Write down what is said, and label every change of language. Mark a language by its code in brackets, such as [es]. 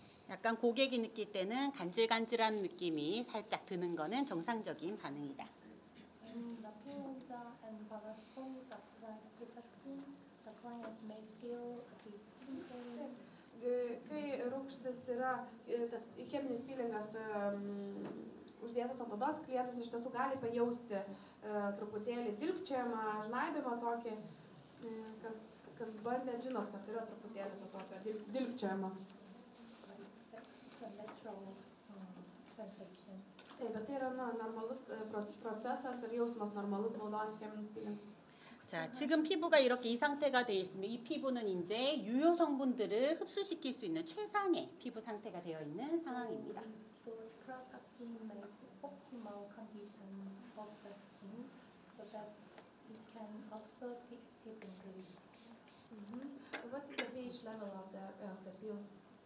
[ko] 약간 고객이 느낄 때는 간질간질한 느낌이 살짝 드는 거는 정상적인 반응이다. [en] When the cleanser and balance foams are applied to the skin, the clients may feel a bit tingling. [lt] Kai rūgštis yra, tas cheminis pilingas uždėtas ant odos, klientas iš tiesų gali pajausti truputėlį dilgčiojimą, žnaibimą tokį, kas bandė, žinot, kad yra truputėlį to tokio dilgčiojimo. [en] It's a natural sensation. [lt] Taip, bet tai yra normalus procesas ir jausmas normalus naudojant cheminius pilingus. [ko] 자, 지금 피부가 이렇게 이 상태가 되어 있으면 이 피부는 이제 유효 성분들을 흡수시킬 수 있는 최상의 피부 상태가 되어 있는 상황입니다. [en] Those products will make optimal condition of the skin so that it can absorb the active ingredients. What is the pH level of the pills?